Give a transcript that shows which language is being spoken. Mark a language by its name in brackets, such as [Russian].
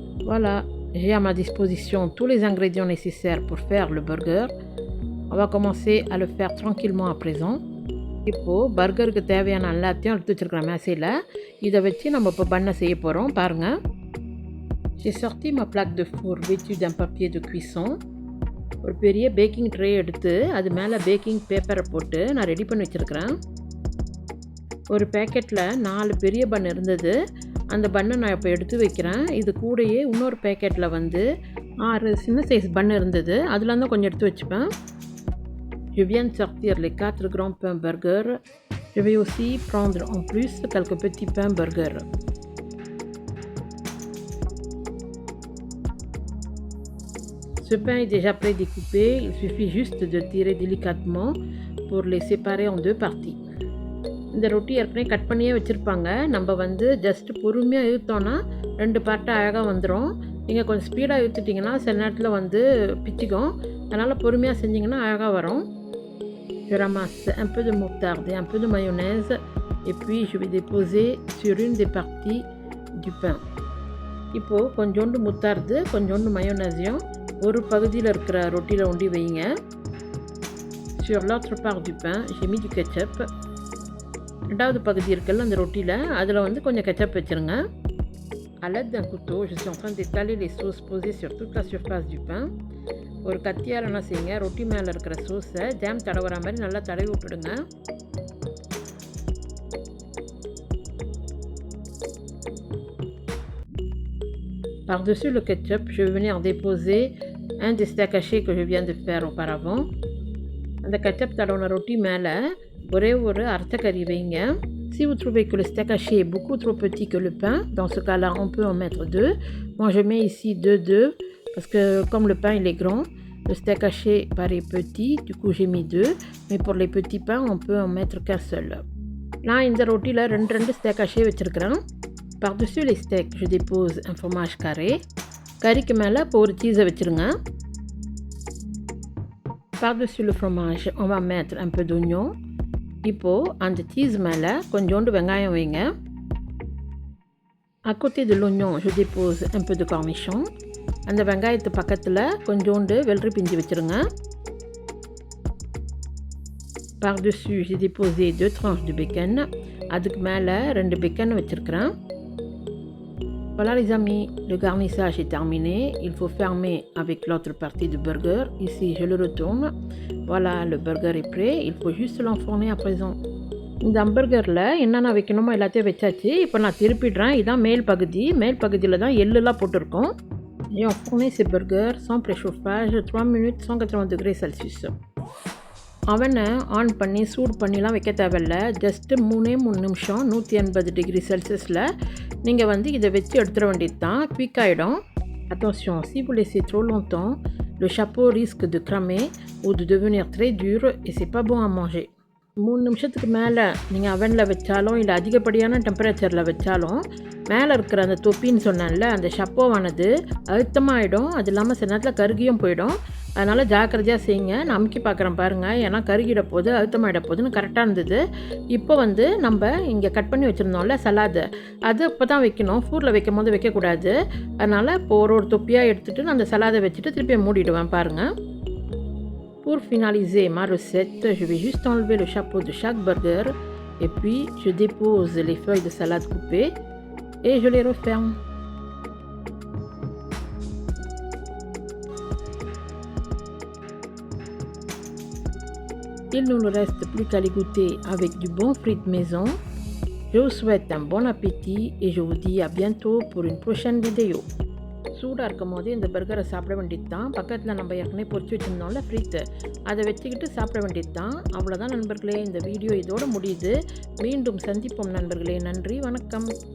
[French] Voilà, j'ai à ma disposition tous les ingrédients nécessaires pour faire le burger. On va commencer à le faire tranquillement à présent. [Tamil] இப்போது பர்கருக்கு தேவையான எல்லாத்தையும் எடுத்து வச்சுருக்கிறேன் மேசையில். இதை வச்சு நம்ம இப்போ பண்ணை செய்ய போகிறோம். பாருங்கள், [French] j'ai sorti ma plaque de four vêtue d'un papier de cuisson. [Tamil] ஒரு பெரிய பேக்கிங் ட்ரே எடுத்து அது மேலே பேக்கிங் பேப்பரை போட்டு நான் ரெடி பண்ணி வச்சுருக்கிறேன். ஒரு பேக்கெட்டில் 4 பெரிய பன் இருந்தது. அந்த பன்னை நான் இப்போ எடுத்து வைக்கிறேன். இது கூடயே இன்னொரு பேக்கெட்டில் வந்து 6 சின்ன சைஸ் பன் இருந்தது. அதில் தான் கொஞ்சம் எடுத்து வச்சுப்பேன். [French] Je viens de sortir les 4 grands pains burger. Je vais aussi prendre en plus quelques petits pains burger. Ce pain est déjà pré-découpé. Il suffit juste de tirer délicatement pour les séparer en 2 parties. [Tamil] இந்த ரொட்டி ஏற்கனவே cut பண்ணியே வச்சுருப்பாங்க. நம்ம வந்து just பொறுமையாக இழுத்தோன்னா 2 பார்ட்டாக அழகாக வந்துடும். நீங்கள் கொஞ்சம் ஸ்பீடாக இழுத்துட்டிங்கன்னா சில நேரத்தில் வந்து பிச்சுக்கும். அதனால் பொறுமையாக செஞ்சிங்கன்னா அழகாக வரும். [French] Je ramasse un peu de moutarde et un peu de mayonnaise et puis je vais déposer sur une des parties du pain. [Tamil] இப்போது கொஞ்சோண்டு முத்தார்து, கொஞ்சோண்டு மயோனேஸையும் ஒரு பகுதியில் இருக்கிற ரொட்டியில் ஒண்டி வைங்க. [French] Sur l'autre part du pain, j'ai mis du ketchup. [Tamil] 2வது பகுதி இருக்குல்ல அந்த ரொட்டியில், அதில் வந்து கொஞ்சம் கெச்சப் வச்சுருங்க. [French] À l'aide d'un couteau, je suis en train d'étaler les sauces posées sur toute la surface du pain. [Tamil] ஒரு கத்தியால் என்ன செய்யுங்க, ரொட்டி மேலே இருக்கிற சோஸை ஜாம் தடவுற மாதிரி நல்லா தடவி விட்டுடுங்க. [French] Par-dessus le ketchup, je vais venir déposer un des steaks hachés que je viens de faire auparavant. [Tamil] அந்த ketchup தடவுன ரொட்டி மேலே ஒரே ஒரு அரைச்சக்கறி வைங்க. [French] Si vous trouvez que le steak haché est beaucoup trop petit que le pain, dans ce cas-là, on peut en mettre 2. Moi, je mets ici 2 parce que comme le pain il est grand, le steak haché paraît petit, du coup j'ai mis 2. Mais pour les petits pains, on peut en mettre qu'un seul. [Tamil] நான் இந்த ரொட்டியில் 2 stack haché வச்சுருக்கிறேன். [French] Par-dessus les steaks, je dépose un fromage carré. [Tamil] கறிக்கு மேலே இப்போ ஒரு சீஸை வச்சுருங்க. [French] Par-dessus le fromage, on va mettre un peu d'oignon. [Tamil] இப்போது அந்த சீஸ் மேலே கொஞ்சோண்டு வெங்காயம் வைங்க. [French] À côté de l'oignon, je dépose un peu de cornichon. [Tamil] அந்த வெங்காயத்து பக்கத்தில் கொஞ்சோண்டு வெள்ளரி பிஞ்சு வச்சுருங்க. [French] Par-dessus, j'ai déposé 2 tranches de bacon. [Tamil] அதுக்கு மேலே 2 bacon வச்சுருக்கிறேன். [French] Voilà les amis, le garnissage est terminé. Il faut fermer avec l'autre partie du burger. Ici, je le retourne. Voilà, le burger est prêt. Il faut juste l'enfourner à présent. [Tamil] இந்த ஹம்பர்கரில் என்னென்ன வைக்கணுமோ எல்லாத்தையும் வச்சாச்சு. இப்போ நான் திருப்பிடுறேன். இதுதான் மேல் பகுதி. மேல் பகுதியில் தான் எள்ளுலாம் போட்டிருக்கோம். [French] J'ai enfourné ces burgers sans préchauffage 3 minutes 180 degrés Celsius. [Tamil] அவனை ஆன் பண்ணி சூடு பண்ணிலாம் வைக்க தேவையில்ல. ஜஸ்ட்டு 3 நிமிஷம் 180 டிகிரி செல்சியஸில் நீங்கள் வந்து இதை வச்சு எடுத்துட வேண்டியது தான். குயிக் ஆகிடும். [French] Attention, si vous laissez trop longtemps, le chapeau risque de cramer ou de devenir très dur et c'est pas bon à manger. [Tamil] 3 நிமிஷத்துக்கு மேலே நீங்கள் அவனில் வச்சாலும் இல்லை அதிகப்படியான டெம்பரேச்சரில் வச்சாலும் மேலே இருக்கிற அந்த தொப்பின்னு சொன்னேன்ல, அந்த ஷப்போவானது அழுத்தமாகிடும். அது இல்லாமல் சில நேரத்தில் கருகியும் போயிடும். அதனால் ஜாக்கிரதையாக செய்யுங்க. நான் அமுக்கி பார்க்குறேன் பாருங்கள், ஏன்னா கருகிட போகுது, அழுத்தமாயிட போகுதுன்னு கரெக்டாக இருந்தது. இப்போ வந்து நம்ம இங்கே கட் பண்ணி வச்சுருந்தோம்ல சலாடு, அது இப்போ தான் வைக்கணும். ஃபூரில் வைக்கும் போது வைக்கக்கூடாது. அதனால் இப்போ ஒரு தொப்பியாக எடுத்துகிட்டு நான் அந்த சலாடை வச்சுட்டு திருப்பி மூடிடுவேன் பாருங்கள். [French] Pour finaliser ma recette, je vais juste enlever le chapeau de chaque burger et puis je dépose les feuilles de salade coupées et je les referme. Il ne nous reste plus qu'à les goûter avec du bon frites maison. Je vous souhaite un bon appétit et je vous dis à bientôt pour une prochaine vidéo. [Tamil] சூடாக இருக்கும் போது இந்த பர்கரை சாப்பிட வேண்டியது தான். பக்கத்தில் நம்ம ஏற்கனவே பொரிச்சு வச்சுருந்தோம்ல ஃப்ரிட்ஜு, அதை வச்சுக்கிட்டு சாப்பிட வேண்டியது தான். அவ்வளோதான் நண்பர்களே, இந்த வீடியோ இதோடு முடியுது. மீண்டும் சந்திப்போம் நண்பர்களே. நன்றி, வணக்கம்.